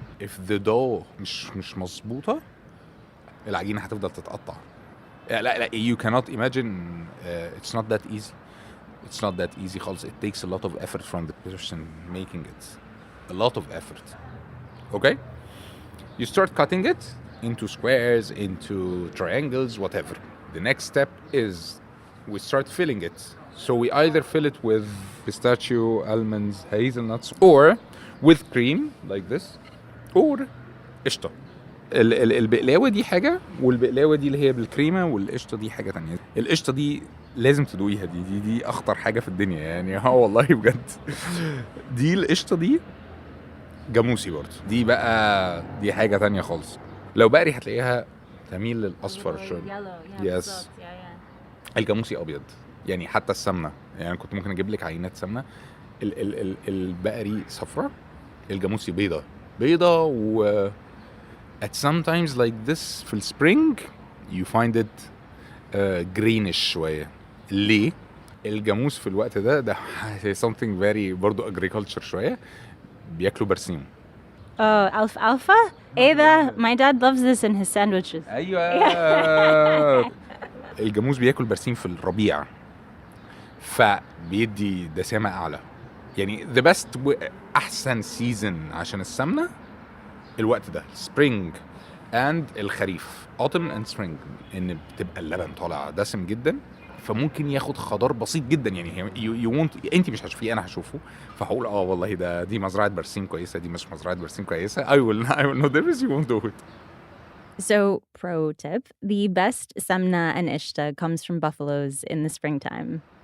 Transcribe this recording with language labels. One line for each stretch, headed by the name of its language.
English: if the dough
Arabic: مش مظبوطة العجينة هتفضل تتقطع. لا
English: you cannot imagine it's not that easy. It's not that easy
Arabic: خالص.
English: It takes a lot of effort from the person making it. A lot of effort. Okay? You start cutting it into squares, into triangles, whatever. The next step is we start filling it. So we either fill it with pistachio, almonds, hazelnuts, or with cream like this, or قشطة.
Arabic: البقلاوة دي حاجة، والبقلاوة دي اللي هي بالكريمة، والقشطة دي حاجة تانية. القشطة دي لازم تدوقيها، دي أخطر حاجة في الدنيا يعني. والله بجد. دي القشطة دي جاموسي برضه. دي بقى دي حاجة تانية خالص. لو بقري هتلاقيها تميل للأصفر شوية. يس. الجاموسي أبيض. يعني حتى السمنة، يعني كنت ممكن أجيب لك عينات سمنة. البقري صفرة، الجاموسي بيضة و
English: at sometimes like this
Arabic: في السبرينج
English: you find it greenish
Arabic: شوية. ليه؟ الجاموس في الوقت ده
English: something very
Arabic: برضو
English: agriculture
Arabic: شوية، بياكلوا برسيم.
English: Alfalfa?
Arabic: ايه ده؟
English: My dad loves this in his sandwiches.
Arabic: أيوة. الجاموس بياكل برسيم في الربيع، فبيدي دسامة أعلى. يعني
English: the best
Arabic: أحسن
English: season
Arabic: عشان السمنة الوقت ده
English: spring and
Arabic: الخريف
English: autumn and spring،
Arabic: إن بتبقى اللبن طالع دسم جدا، فممكن ياخد خضار بسيط جدا. يعني
English: you won't،
Arabic: انت مش هتشوفيه، انا هشوفه، فهقول والله دي مزرعه برسيم كويسه، دي مش مزرعه برسيم كويسه.
English: I will know difference. You won't do it. So, pro tip, the best samna and ishta comes from buffaloes in the springtime.